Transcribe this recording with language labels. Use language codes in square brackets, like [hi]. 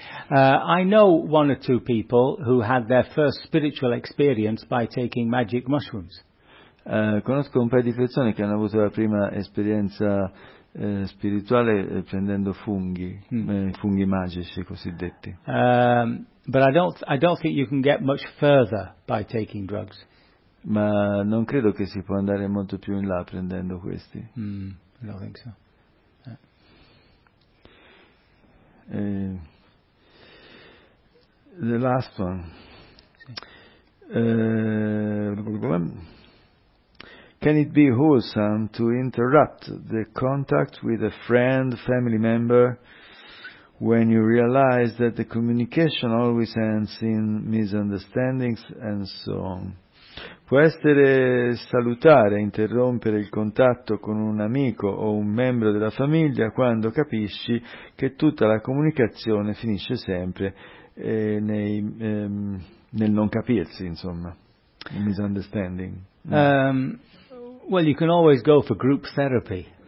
[en] I know one or two people who had their first spiritual experience by taking magic mushrooms. [it] Conosco un paio di persone che hanno avuto la prima esperienza spirituale prendendo funghi, funghi magici cosiddetti. [en] But I don't think you can get much further by taking drugs. [it] Ma non credo che si può andare molto più in là prendendo questi. [en] No, I think so. The last one. Can it be wholesome to interrupt the contact with a friend, family member, when you realize that the communication always ends in misunderstandings and so on? [it] Può essere salutare interrompere il contatto con un amico o un membro della famiglia quando capisci che tutta la comunicazione finisce sempre nel non capirsi, insomma, il misunderstanding. [en] Well, you can always go for group therapy.